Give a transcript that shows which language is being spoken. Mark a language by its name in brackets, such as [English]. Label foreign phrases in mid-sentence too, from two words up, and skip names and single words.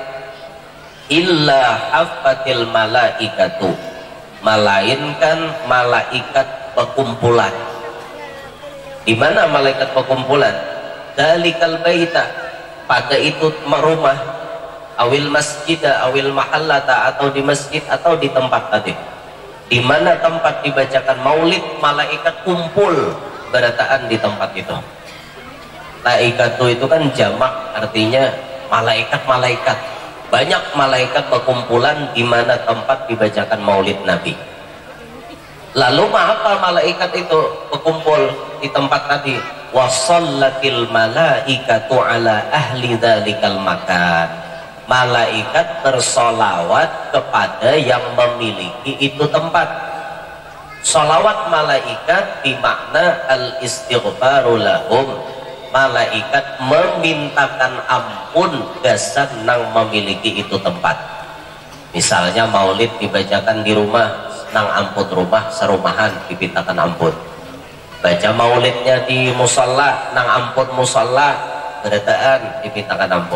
[Arabic] Illa haffatil malaikatu, [Indonesian] melainkan malaikat perkumpulan. Di mana malaikat perkumpulan? [Arabic] Dalikal baita, [Indonesian] pada itu rumah. [Arabic] awil masjida awil mahallata, [Indonesian] atau di masjid atau di tempat tadi, di mana tempat dibacakan maulid, malaikat kumpul berataan di tempat itu. Malaikatu itu kan jamak, artinya malaikat-malaikat. Banyak malaikat berkumpulan di mana tempat dibacakan maulid Nabi. Lalu apa malaikat itu berkumpul di tempat tadi? [Arabic] Wasallatil malaikatu ala ahli dzalikal makan. [Indonesian] Malaikat bersolawat kepada yang memiliki itu tempat. Solawat malaikat bermakna [Arabic] al-istighfaru lahum. [Indonesian] Malaikat memintakan ampun [Banjar] gasan nang [Indonesian] memiliki itu tempat. Misalnya maulid dibacakan di rumah, [Banjar] nang ampun rumah serumahan [Indonesian] dipintakan ampun. Baca maulidnya di musalla, [Banjar] nang ampun musalla berataan [Indonesian] dipintakan ampun.